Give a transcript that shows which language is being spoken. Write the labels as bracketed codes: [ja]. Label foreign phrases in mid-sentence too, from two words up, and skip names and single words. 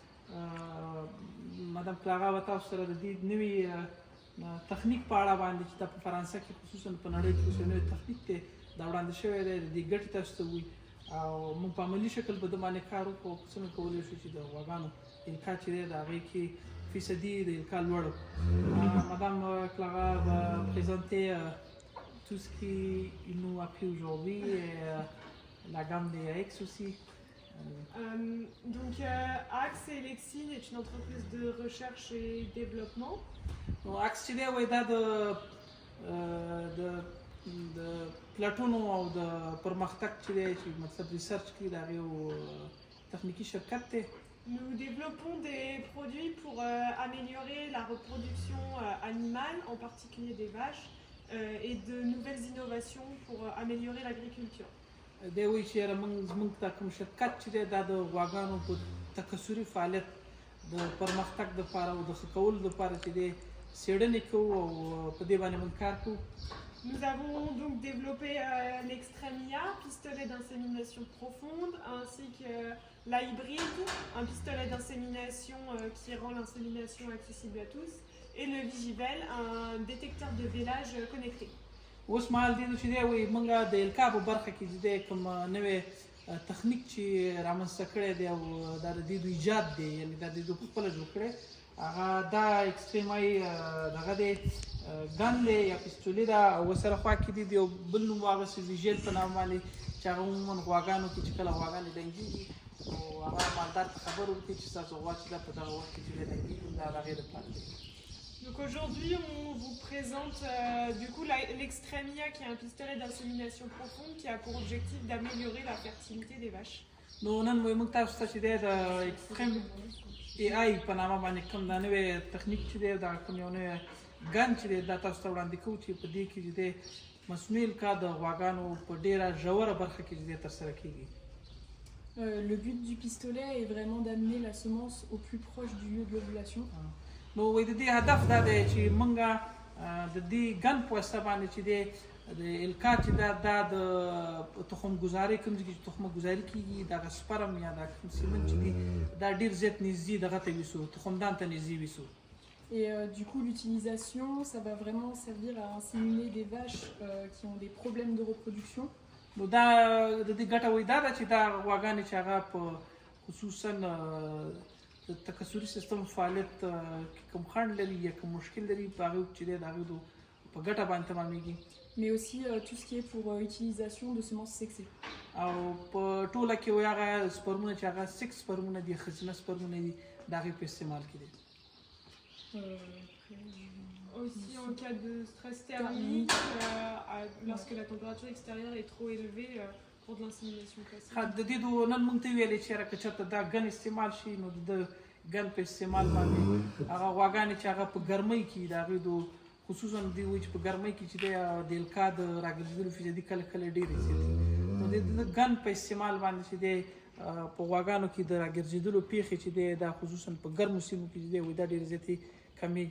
[ps] مدام کلاغا به تاسو سره د دې نوي تخنیک په اړه باندې چې دا په فرانسه کې خصوصا په نړۍ کې اوس نوی تخنیک دی دا وړاندې شوی دی، د دې ګټې تاسو ته ووایي او موږ په عملي شکل په ده باندې کار وکړو. څنګه کولی شو چې د غواګانو الکا چې دی د هغې کې فیصدي د الکا لوړ وکړو. [fr] مدام کلاغا va présenter tout ce qui nous a pris aujourd'hui et la gamme des AX aussi. Donc Axe Elexine est une entreprise de recherche et développement. [ps] نو عکس چې دی وایي دا د پلټونو او د پرمختګ چې دی چې مطلب ریسرچ کوي د هغې یو تخنیکي شرکت دی. [fr] Nous développons des produits pour améliorer la reproduction animale, en particulier des vaches, et de nouvelles innovations pour améliorer l'agriculture. [ps] دی وایي چې یاره زموږ دا کوم شرکت چې دی دا د غواګانو په تکثري فعالیت د پرمختګ دپاره او د ښه کولو دپاره چې دی څېړنې کوو او په دې باندې موږ کار کوو. [fr] Nous avons donc développé l'Extremia, pistolet d'insémination profonde, ainsi que la hybride, un pistolet d'insémination qui rend l'insémination accessible à tous, et le Vigivel, un détecteur de vélage connecté. [ps] اوس مهال دې چې دی وایي موږ د الکا په برخه کې چې دی کوم نوی تخنیک چې رامنځته کړی دی او دا د دې دوی ایجاد دی، یعنې دا د دوی په خپله جوړ کړی هغه دا ایکسټریمای دغه دی ګن دی یا پستولي ده، او ورسره خوا کې دی د یو بل نوم واغوستې ویژیل په نام باندې چې هغه عموما غواګانو کې چې کله غواګانې ډنګېږي نو هغه مالدار ته خبر ورکوي چې ستاسو غوا چې ده په دغه وخت کې چې دی ډنګېږي دا د هغې دپاره دی. [fr] Donc aujourd'hui, on vous présente du coup l'Extremia qui est un pistolet d'insémination profonde qui a pour objectif d'améliorer la fertilité des vaches. [ps] نو نن وایي موږ تاسو ته چې دی د ایکسټریم ای آی په نامه باندې کوم دا نوی تخنیک چې دی دا کوم یو نوی ګن چې دی دا تاسو ته وړاندې کوو چې په دې کې چې دی مصنوعي الکا د غواګانو په ډېره ژوره برخه کې چې دی ترسره کېږي. [fr] Le but du pistolet est vraiment d'amener la semence au plus proche du lieu de l'ovulation. [ps] نو وایي د دې هدف دا دی چې موږ د دې ګن په واسطه باندې چې دی د الکا چې دا د تخم ګذارۍ کوم ځای کې چې تخمه ګذاري کېږي دغه سپرم یا دا کوم سیمن چې دی دا ډېر زیات نږدې دغه ته ویسو تخمدان ته نږدې ویسو. [fr] Et du coup, l'utilisation, ça va vraiment servir à inséminer des vaches qui ont des problèmes de reproduction. [ps] نو دا د دې ګټه وایي دا ده چې دا غواګانې چې هغه په خصوصا د تکثري سیستم فعالیت کې کوم خنډ لري یا کوم مشکل لري په هغې چې دی د هغې په ګټه باندې تمامېږي. [fr] Mais aussi tout ce qui est pour utilisation de semences sexées. [ps] او په ټوله کې وایي هغه سپرمونه چې هغه سکس سپرمونه دي ښځینه سپرمونه دي د هغې په استعمال کې دي. [fr] Aussi en cas de stress thermique, lorsque la température extérieure est trop élevée pour de l'insémination classique. [ps] د دې نن موږ ته ویلې چې که چېرته دا ګن استعمال شي نو د ګن په استعمال باندې هغه غواګانې چې هغه په ګرمۍ کې د هغې خصوصا دوی وایي چې په ګرمۍ کې چې دی د الکا د راګرځېدلو فیصدي کله کله ډېرې زیاتې نو د ګن په استعمال باندې چې دی په غواګانو کې د راګرځېدلو پیښې چې دی دا خصوصا په ګرمو سیمو کې چې دی وایي دا ډېرې زیاتې کمېږي.